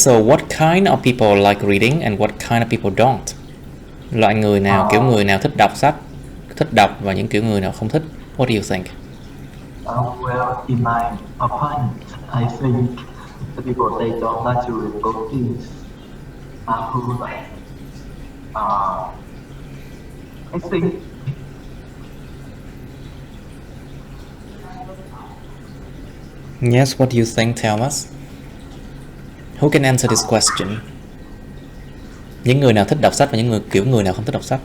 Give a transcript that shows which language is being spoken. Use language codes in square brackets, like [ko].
[en] So what kind of people like reading and what kind of people don't? [vi] Loại người nào, kiểu người nào thích đọc sách, thích đọc, và những kiểu người nào không thích? [en] What do you think? Well, in my opinion, I think the people they don't like to read books are who like I think Yes, what do you think, Thomas? Who can answer this question? [vi] Những người nào thích đọc sách và những người nào không thích đọc sách?